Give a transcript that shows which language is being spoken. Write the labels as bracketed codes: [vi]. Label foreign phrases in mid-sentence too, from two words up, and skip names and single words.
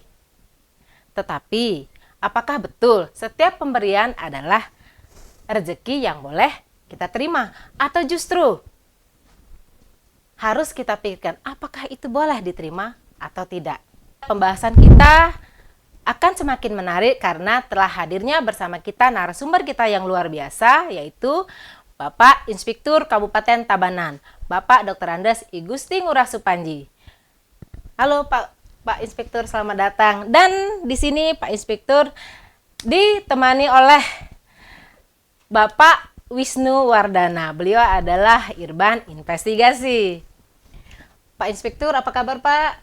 [id] Tetapi, apakah betul setiap pemberian adalah rezeki yang boleh kita terima? Atau justru harus kita pikirkan apakah itu boleh diterima atau tidak? Pembahasan kita akan semakin menarik karena telah hadirnya bersama kita narasumber kita yang luar biasa, yaitu Bapak Inspektur Kabupaten Tabanan, Bapak Dr. Andes I Gusti Ngurah Supanji. Halo Pak Inspektur, selamat datang. Dan di sini Pak Inspektur ditemani oleh Bapak Wisnu Wardana. Beliau adalah Irban Investigasi. Pak Inspektur, apa kabar Pak?